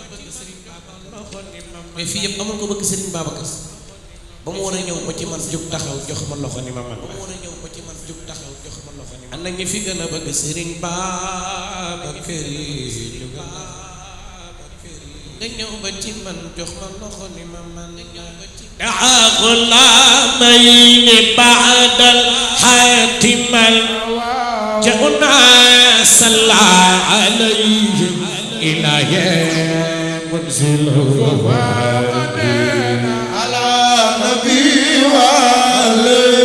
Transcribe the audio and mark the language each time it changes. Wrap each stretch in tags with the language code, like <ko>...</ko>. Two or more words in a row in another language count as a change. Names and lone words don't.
<wo>mais fii yëpp amul ko bëgg Serigne Babacar ba mu war a ñëw ba ci man jóg taxaw jox ma loxo ni ma man ba mu war a ñëw ba ci man jóg taxaw jox ma loxo ni ma man ana ñi fi gën a bëgg Serigne Babacar nga ñëw ba ci man jox ma loxo ni ma man</wo> <ar>غلامين بعد الحاتم جاءنا صلى عليه إله منزل على نبي وآله</ar>